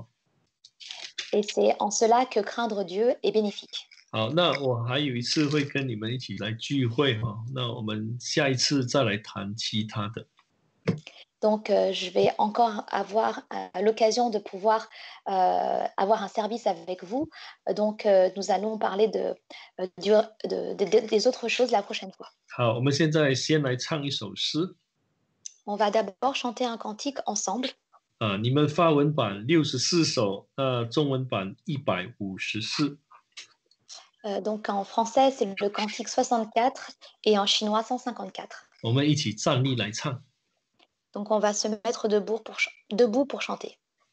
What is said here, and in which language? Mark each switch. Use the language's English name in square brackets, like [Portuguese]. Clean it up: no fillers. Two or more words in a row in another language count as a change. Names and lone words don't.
[French] Et c'est en cela que craindre Dieu est bénéfique. [Chinese] 好，那我还有一次会跟你们一起来聚会哈，那我们下一次再来谈其他的。 [French] Donc, je vais encore avoir l'occasion de pouvoir avoir un service avec vous. Donc, nous allons parler des autres choses la prochaine fois. [Chinese] 好，我们现在先来唱一首诗。 [French] On va d'abord chanter un cantique ensemble. [Chinese] 啊，你们法文版64首，中文版154。 [French] Donc, en français, c'est le cantique 64 et en chinois 154. [Chinese] 我们一起站立来唱。 [French] Donc, on va se mettre debout pour chanter.